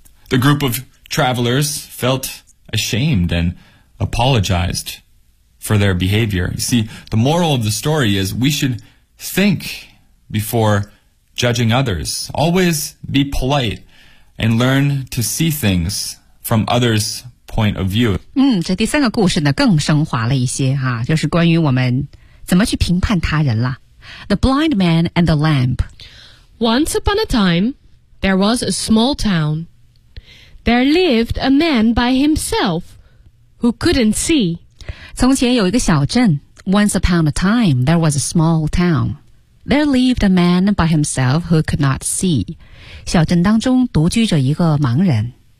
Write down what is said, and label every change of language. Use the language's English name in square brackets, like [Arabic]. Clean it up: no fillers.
[English] The group of travelers felt ashamed and apologized for their behavior. You see, the moral of the story is we should think before judging others. Always be polite. And learn to see things from others' point of view. [Chinese] 嗯，这第三个故事呢更升华了一些哈、啊，就是关于我们怎么去评判他人了。 [English] The blind man and the lamp. Once upon a time, there was a small town. There lived a man by himself who couldn't see. [Chinese] 从前有一个小镇。 [English] Once upon a time, there was a small town. There lived a man by himself who could not see. [Chinese] 小镇当中独居着一个盲人。